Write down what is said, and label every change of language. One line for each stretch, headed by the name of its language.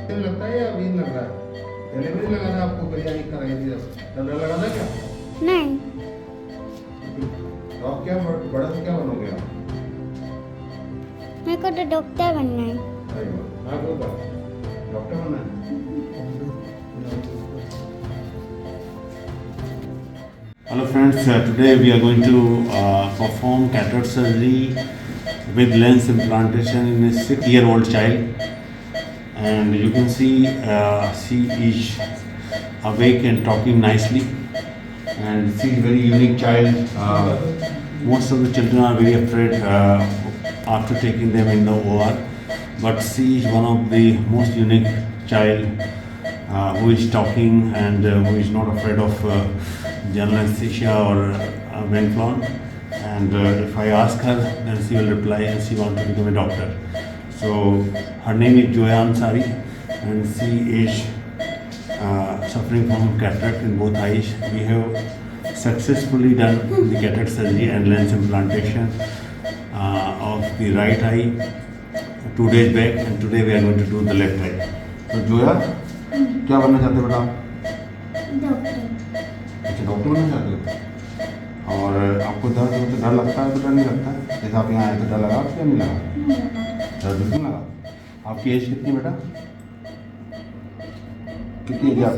Hindi: डर लगता है या अभी लग रहा है? पहले भी लगा था आपको बिरयानी कराई थी जब डर लगा था क्या? नहीं, तो आप क्या बड़ा से क्या बनोगे आप? मेरे को तो डॉक्टर बनना है। अरे वाह, आपको क्या डॉक्टर बनना है?
English: Hello friends, today we are going to perform cataract surgery with lens implantation in a 6-year-old child, and you can see she is awake and talking nicely, and she is a very unique child. Most of the children are very afraid after taking them in the OR, but she is one of the most unique child who is talking and who is not afraid of general anesthesia or Venflon. And if I ask her, then she will reply and she wants to become a doctor. So her name is Joya Ansari, and she is suffering from cataract in both eyes. We have successfully done the cataract surgery and lens implantation of the right eye 2 days back, and today we are going to do the left eye.
Hindi: तो जोया क्या बनना चाहते हो बेटा आप? Doctor. अच्छा doctor बनना चाहते हो? और आपको दर्द हो तो डर लगता है तो डर नहीं लगता है? जैसे आप यहाँ आए तो डर लगा आपको या नहीं लगा? डर बिल्कुल नहीं लगा। आपकी एज कितनी बेटा? कितनी एज है आपकी?